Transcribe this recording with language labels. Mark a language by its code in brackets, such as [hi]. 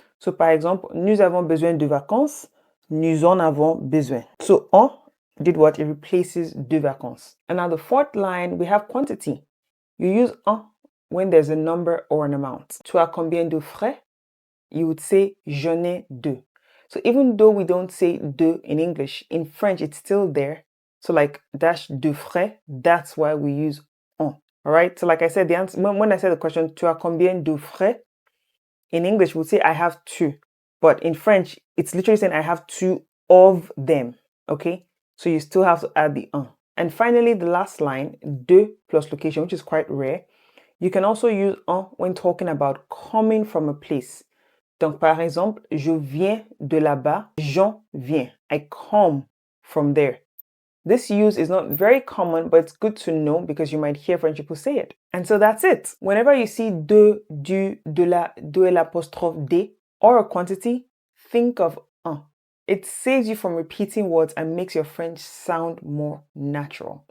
[fr] So par exemple, nous avons besoin de vacances, nous en avons besoin. [en] So en did what? It replaces [fr] de vacances. [en] And now the fourth line, we have quantity. You use en when there's a number or an amount. [fr] Tu as combien de frais? [en] You would say [fr] j'en ai deux. [en] So even though we don't say de in English, in French it's still there. So like dash de frais, that's why we use en. All right. So like I said, the answer when I said the question, [fr] tu as combien de frais? [en] In English, we'll say I have two. But in French, it's literally saying I have two of them. Okay. So you still have to add the en. And finally, the last line, de plus location, which is quite rare. You can also use en when talking about coming from a place. [fr] Donc, par exemple, je viens de là-bas, j'en viens. [en] I come from there. This use is not very common, but it's good to know because you might hear French people say it. And so that's it. Whenever you see de, du, de la, de l'apostrophe des, or a quantity, think of un. It saves you from repeating words and makes your French sound more natural.